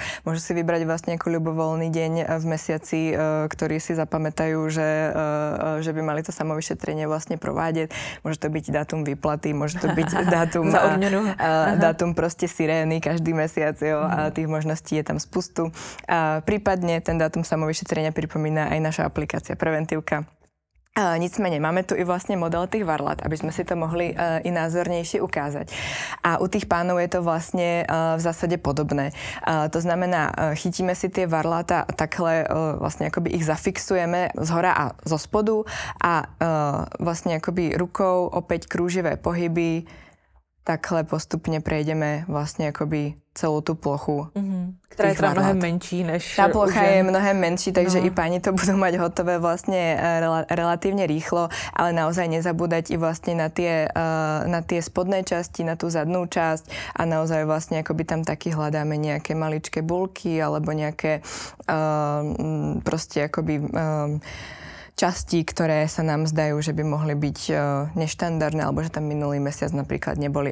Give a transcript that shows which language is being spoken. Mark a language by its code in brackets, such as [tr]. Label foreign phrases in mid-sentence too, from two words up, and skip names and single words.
[sk] Môžu si vybrať vlastne ako ľubovoľný deň v mesiaci, ktorý si zapamätajú, že by mali to samovyšetrenie vlastne provádiť. Môže to byť dátum výplaty, môže to byť dátum proste sirény každý mesiac, jo, a tých možností je tam spustu. Prípadne ten dátum samovyšetrenia pripomína aj naša aplikácia Preventívka. [cs] Nicméně máme tu i vlastně model těch varlat, aby jsme si to mohli i názornější ukázať. [sk] A u tých pánov je to vlastně v zásadě podobné. To znamená, chytíme si tie varlata takhle, vlastně jakoby ich zafixujeme zhora a zo spodu a vlastně jakoby rukou opäť krúživé pohyby, takhle postupně prejdeme vlastně jakoby celou tu plochu. [cs] Která je teda mnohem menší než [sk] tá plocha je mnohem menší, takže i páni to budú mať hotové vlastne relatívne rýchlo, ale naozaj nezabúdať i vlastne na tie spodné časti, na tú zadnú časť a naozaj vlastne akoby tam taky hľadáme nejaké maličké bulky alebo nejaké proste akoby časti, ktoré sa nám zdajú, že by mohli byť neštandardné, alebo že tam minulý mesiac napríklad neboli.